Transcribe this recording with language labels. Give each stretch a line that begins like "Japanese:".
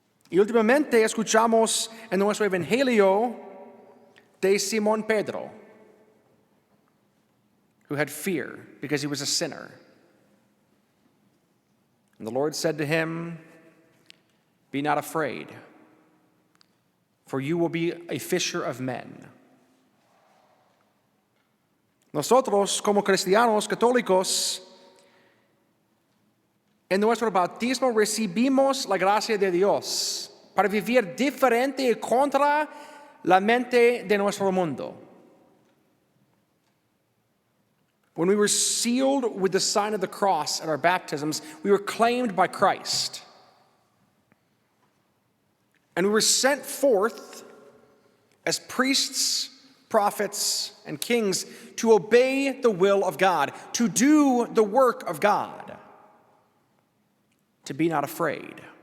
Spanish: Y últimamente escuchamos en nuestro evangelio de Simón Pedro,
English: who had fear because he was a sinner. And the Lord said to him, be not afraid, for you will be a fisher of men.
Spanish: Nosotros, como cristianos católicos, en nuestro bautismo recibimos la gracia de Dios para vivir diferente y contra la mente de nuestro mundo.
English: When we were sealed with the sign of the cross at our baptisms, we were claimed by Christ. And we were sent forth as priests, prophets, and kings to obey the will of God, to do the work of God, to be not afraid.